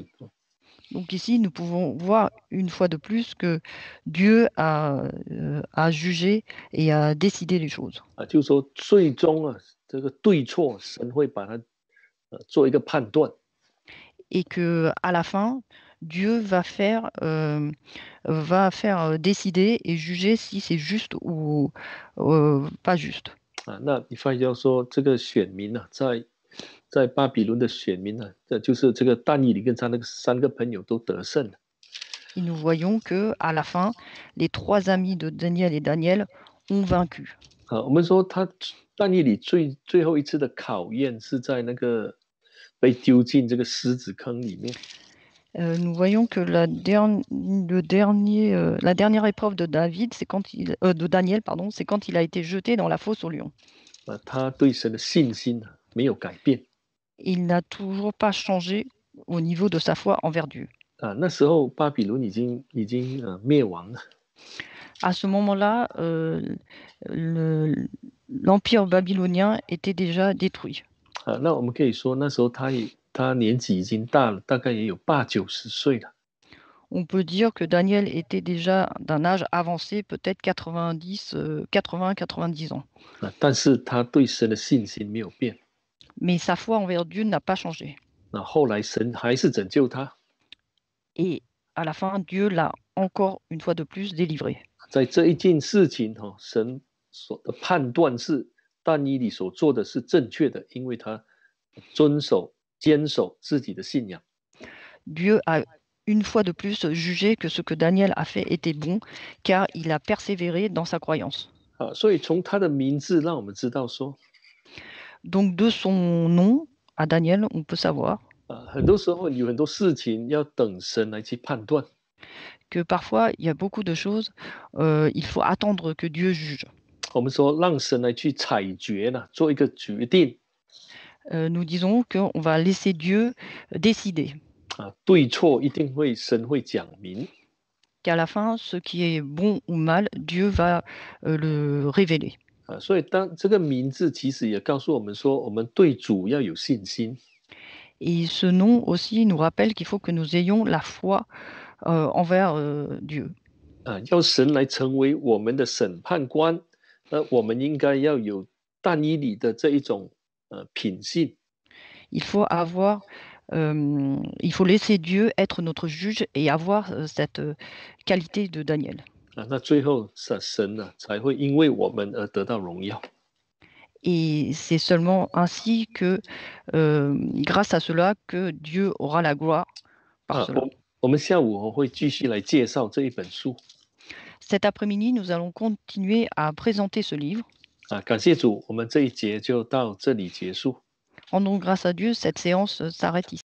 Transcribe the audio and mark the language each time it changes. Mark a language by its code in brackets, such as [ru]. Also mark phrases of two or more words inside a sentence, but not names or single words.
[fr] Donc ici, nous pouvons voir une fois de plus que Dieu a jugé et a décidé les choses. [zh] 就是说最终这个对错，神会把它做一个判断。 [fr] Et que à la fin, Dieu va faire décider et juger si c'est juste ou pas juste. [zh] 那你发现到说，这个选民在巴比伦的选民就是这个但以理跟他那个三个朋友都得胜了。 [fr] Et nous voyons que à la fin, les 3 amis de Daniel et Daniel ont vaincu. [zh] 我们说但以理最后一次的考验是在那个被丢进这个狮子坑里面。 [fr] nous voyons que la dernière épreuve de David, c'est quand de Daniel, pardon, c'est quand il a été jeté dans la fosse aux lions. [zh] 他对神的信心没有改变 [fr] Il n'a toujours pas changé au niveau de sa foi envers Dieu. [zh] 那时候巴比伦已经灭亡了 [fr] À ce moment-là, l'empire babylonien était déjà détruit. [zh] 那我们可以说那时候他年纪已经大了，大概也有80-90岁了 [fr] On peut dire que Daniel était déjà d'un âge avancé, peut-être 80-90 ans. [zh] 但是他对神的信心没有变 [fr] Mais sa foi envers Dieu n'a pas changé. [zh] 后来神还是拯救他 [fr] Et à la fin, Dieu l'a encore une fois de plus délivré. [zh] 在这一件事情神所的判断是但以理所做的是正确的，因为他坚守自己的信仰 [fr] Dieu a une fois de plus jugé que ce que Daniel a fait était bon, car il a persévéré dans sa croyance. [zh] 所以从他的名字让我们知道说 [fr] Donc de son nom à Daniel, on peut savoir [zh] 很多时候有很多事情要等神来去判断 [fr] que parfois il y a beaucoup de choses, il faut attendre que Dieu juge. [zh] 我们说让神来去裁决呢，做一个决定 [fr] Nous disons qu'on va laisser Dieu décider, [zh] 对错一定会神会讲明 [fr] qu'à la fin, ce qui est bon ou mal, Dieu va le révéler. [zh] 所以当这个名字其实也告诉我们说，我们对主要有信心 [fr] Et ce nom aussi nous rappelle qu'il faut que nous ayons la foi envers Dieu. [zh] 要神来成为我们的审判官，我们应该要有但以理的这一种品性 [fr] Il faut laisser Dieu être notre juge et avoir cette qualité de Daniel. [zh] 那最后神呢才会因为我们而得到荣耀。 [fr] Et c'est seulement ainsi que, grâce à cela, que Dieu aura la gloire par cela. [zh] 我们下午会继续来介绍这一本书。 [fr] Cet après-midi, nous allons continuer à présenter ce livre. [zh] 感谢主，我们这一节就到这里结束。 [fr] Rendons grâce à Dieu, cette séance s'arrête ici.